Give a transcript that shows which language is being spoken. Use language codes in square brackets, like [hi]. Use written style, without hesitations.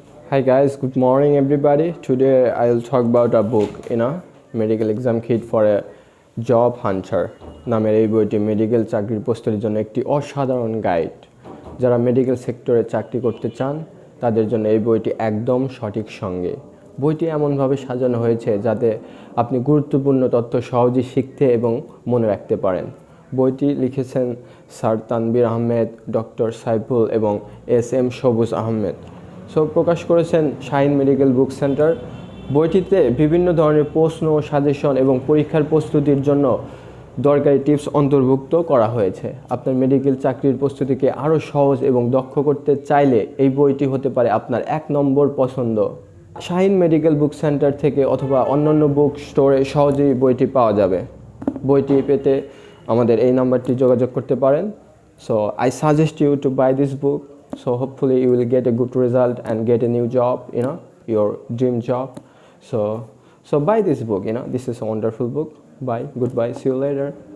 [en] Hi guys, good morning everybody. Today I'll talk about a book, medical exam kit for a job hunter. [bn] নামের এই বইটি medical চাকরির প্রস্তুতির জন্য একটি অসাধারণ গাইড। যারা মেডিকেল সেক্টরে চাকরি করতে চান তাদের জন্য এই বইটি একদম সঠিক সঙ্গে। বইটি এমনভাবে সাজানো হয়েছে যাতে আপনি গুরুত্বপূর্ণ তথ্য সহজেই শিখতে এবং মনে রাখতে পারেন। বইটি লিখেছেন স্যার তানভীর আহমেদ, ডক্টর সাইফুল এবং এস.এম. সবুজ আহমেদ। প্রকাশ করেছেন শাহিন মেডিকেল বুক সেন্টার। বইটিতে বিভিন্ন ধরনের প্রশ্ন, সাজেশন এবং পরীক্ষার প্রস্তুতির জন্য দরকারি টিপস অন্তর্ভুক্ত করা হয়েছে। আপনার মেডিকেল চাকরির প্রস্তুতিকে আরও সহজ এবং দক্ষ করতে চাইলে এই বইটি হতে পারে আপনার 1 নম্বর পছন্দ। শাহিন মেডিকেল বুক সেন্টার থেকে অথবা অন্যান্য বুক স্টোরে সহজেই বইটি পাওয়া যাবে। বইটি পেতে আমাদের এই নাম্বারটি যোগাযোগ করতে পারেন। [en] So I suggest you to buy this book. So hopefully you will get a good result and get a new job, your dream job. So buy this book, this is a wonderful book. Bye, goodbye, see you later.